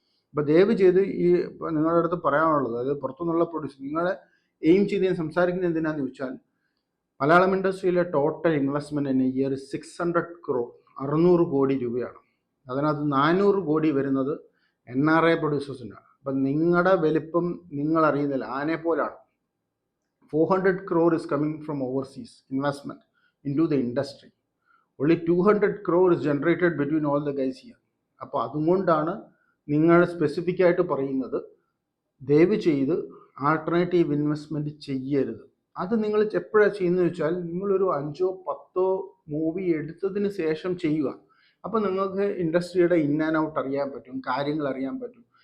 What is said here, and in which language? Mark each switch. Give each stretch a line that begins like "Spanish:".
Malayalam: അപ്പോൾ ദയവ് ചെയ്ത് ഈ നിങ്ങളുടെ അടുത്ത് പറയാനുള്ളത്, അതായത് പുറത്തുനിന്നുള്ള പ്രൊഡ്യൂസർ, നിങ്ങളെ എയിം ചെയ്ത് ഞാൻ സംസാരിക്കുന്നത് എന്തിനാന്ന് ചോദിച്ചാൽ, Malayalam ഇൻഡസ്ട്രിയിലെ total investment year 600 crore 600 കോടി രൂപയാണ്. അതിനകത്ത് 400 കോടി വരുന്നത് NRI പ്രൊഡ്യൂസേഴ്സിനാണ്. അപ്പം നിങ്ങളുടെ വലിപ്പം നിങ്ങൾ അറിയുന്നില്ല. ആനെ പോലാണ്.
English: 400 crore is coming from overseas investment into the industry. Only 200 crore is generated between all the guys here.
Malayalam: അപ്പോൾ അതുകൊണ്ടാണ് നിങ്ങൾ സ്പെസിഫിക് ആയിട്ട് പറയുന്നത്, ദയവ് ചെയ്ത് ആൾട്ടർനേറ്റീവ് ഇൻവെസ്റ്റ്മെൻറ്റ് ചെയ്യരുത്. അത് നിങ്ങൾ എപ്പോഴാണ് ചെയ്യുന്നത് വെച്ചാൽ, നിങ്ങളൊരു 5-10 മൂവി എടുത്തതിന് ശേഷം ചെയ്യുക. അപ്പോൾ നിങ്ങൾക്ക് ഇൻഡസ്ട്രിയുടെ ഇൻ ആൻഡ് ഔട്ട് അറിയാൻ പറ്റും, കാര്യങ്ങൾ അറിയാൻ പറ്റും.